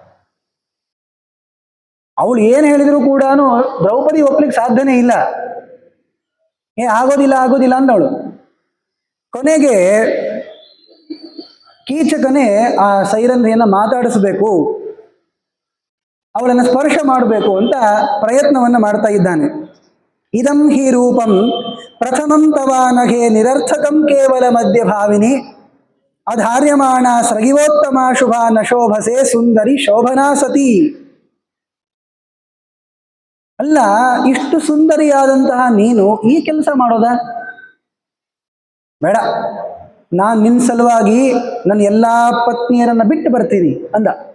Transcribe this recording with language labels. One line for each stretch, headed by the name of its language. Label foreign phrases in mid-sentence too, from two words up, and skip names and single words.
Kannada: ಅವಳು ಏನು ಹೇಳಿದ್ರು ಕೂಡ ದ್ರೌಪದಿ ಒಪ್ಲಿಕ್ಕೆ ಸಾಧ್ಯನೇ ಇಲ್ಲ. ಆಗೋದಿಲ್ಲ ಆಗೋದಿಲ್ಲ ಅಂದವಳು. ಕೊನೆಗೆ ಕೀಚಕನೇ ಆ ಸೈರಂಧ್ರಿಯನ್ನ ಮಾತಾಡಿಸಬೇಕು, ಅವಳನ್ನು ಸ್ಪರ್ಶ ಮಾಡಬೇಕು ಅಂತ ಪ್ರಯತ್ನವನ್ನು ಮಾಡ್ತಾ ಇದ್ದಾನೆ.
Sanskrit: ಇದಂ ಹಿ ರೂಪಂ ಪ್ರಥಮಂ ತವ ನಘೆ ನಿರರ್ಥಕಂ ಕೇವಲ ಮಧ್ಯಭಾವಿನಿ ಅಧಾರ್ಯಮಾಣ ಸ್ರಗಿವೋತ್ತಮ ಶುಭ ನಶೋಭಸೆ ಸುಂದರಿ ಶೋಭನಾ ಸತಿ.
Kannada: ಅಲ್ಲ, ಇಷ್ಟು ಸುಂದರಿಯಾದಂತಹ ನೀನು ಈ ಕೆಲಸ ಮಾಡೋದ ಬೇಡ, ನಾನು ನಿನ್ನ ಸಲುವಾಗಿ ನನ್ನ ಎಲ್ಲಾ ಪತ್ನಿಯರನ್ನ ಬಿಟ್ಟು ಬರ್ತೀನಿ ಅಂದ.